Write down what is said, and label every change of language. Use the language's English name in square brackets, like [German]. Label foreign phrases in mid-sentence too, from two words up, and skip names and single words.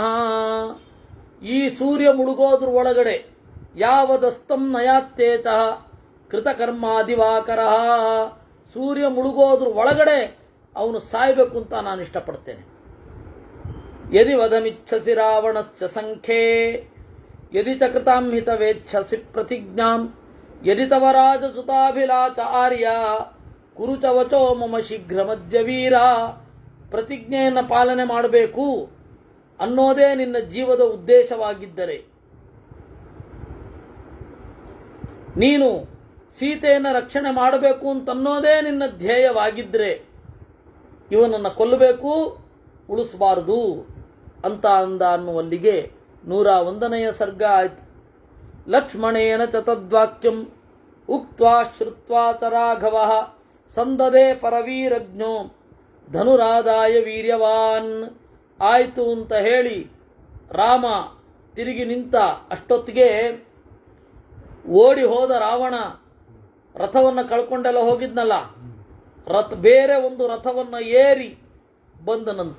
[Kannada] ಈ ಸೂರ್ಯ ಮುಳುಗೋದ್ರ ಒಳಗಡೆ [Sanskrit] ಯಾವದಸ್ತಂ ನಯಾತ್ತೇತಃ ಕೃತಕರ್ಮಾದಿವಾಕರ. [Kannada] ಸೂರ್ಯ ಮುಳುಗೋದ್ರ ಒಳಗಡೆ ಅವನು ಸಾಯ್ಬೇಕು ಅಂತ ನಾನು ಇಷ್ಟಪಡ್ತೇನೆ. [Sanskrit] ಯದಿ ವಧಮಿಚ್ಛಸಿ ರಾವಣಸ್ಯ ಸಂಖ್ಯೆ ಯದಿ ಚ ಕೃತಾಂ ಹಿತವೇಚ್ಛಸಿ ಪ್ರತಿಜ್ಞಾಂ ಯದಿ ತವ ರಾಜಸುತಾಭಿಲಾಚ ಆರ್ಯ ಕುರು ಚ ವಚೋ ಮಮ ಶೀಘ್ರ ಮಧ್ಯ ವೀರ. [Kannada] ಪ್ರತಿಜ್ಞೆಯನ್ನು ಪಾಲನೆ ಮಾಡಬೇಕು ಅನ್ನೋದೇ ನಿನ್ನ ಜೀವದ ಉದ್ದೇಶವಾಗಿದ್ದರೆ, ನೀನು ಸೀತೆಯನ್ನು ರಕ್ಷಣೆ ಮಾಡಬೇಕು ಅಂತನ್ನೋದೇ ನಿನ್ನ ಧ್ಯೇಯವಾಗಿದ್ದರೆ, ಇವನನ್ನು ಕೊಲ್ಲಬೇಕು, ಉಳಿಸಬಾರದು ಅಂತ ಅಂದ ಅನ್ನುವಲ್ಲಿಗೆ 101ನೇ ಸರ್ಗ ಆಯ್ತು. [Sanskrit] ಲಕ್ಷ್ಮಣೇನ ಚ ತದ್ವಾಕ್ಯಂ ಉಕ್ತ್ವಾ ಶ್ರುತ್ವಾ ಚ ರಾಘವಃ ಸಂದದೆ ಪರವೀರಜ್ಞೋ ಧನುರಾದಾಯ ವೀರ್ಯವಾನ್. [Kannada] ಆಯಿತು ಅಂತ ಹೇಳಿ ರಾಮ ತಿರುಗಿ ನಿಂತ. ಅಷ್ಟೊತ್ತಿಗೆ ಓಡಿ ಹೋದ ರಾವಣ ರಥವನ್ನು ಕಳ್ಕೊಂಡೆಲ್ಲ ಹೋಗಿದ್ನಲ್ಲ, ಬೇರೆ ಒಂದು ರಥವನ್ನು ಏರಿ ಬಂದನಂತೆ.